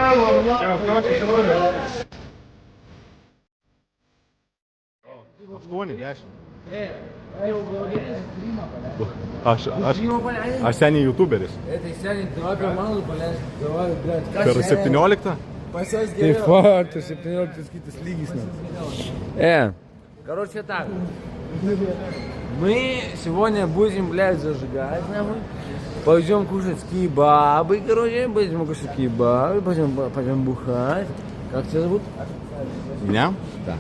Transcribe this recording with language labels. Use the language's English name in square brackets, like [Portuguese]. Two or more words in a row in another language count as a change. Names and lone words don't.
[Lithuanian] Aštuoni, 10. Aš seniai youtuberis. Tai seniai, davai per mano paleisk. Per 17? Tai faktų, 17 kitas lygis. [Russian] Короче так. Мы сегодня будем, блядь, зажигать, нахуй. Пойдем кушать кебабы, короче. Пойдем кушать кебабы, пойдем бухать. Как тебя зовут? Меня? Да.